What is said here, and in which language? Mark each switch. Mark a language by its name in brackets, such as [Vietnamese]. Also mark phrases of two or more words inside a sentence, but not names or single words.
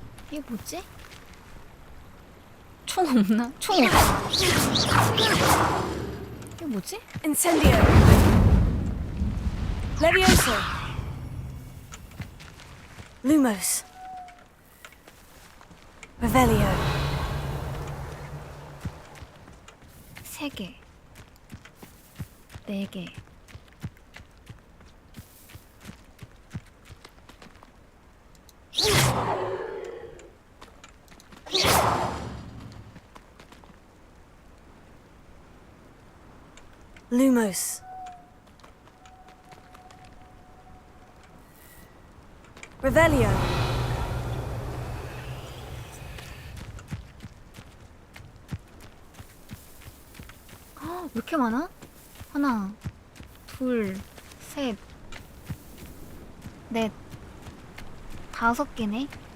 [Korean] 이게 뭐지? 총 없나? 총 없어. 이게 뭐지? Incendio. Levioso. Lumos. Revelio. 3개. 4개. Lumos. Revelio. 아, 왜 이렇게 많아? 하나, 둘, 셋, 넷, 5개네.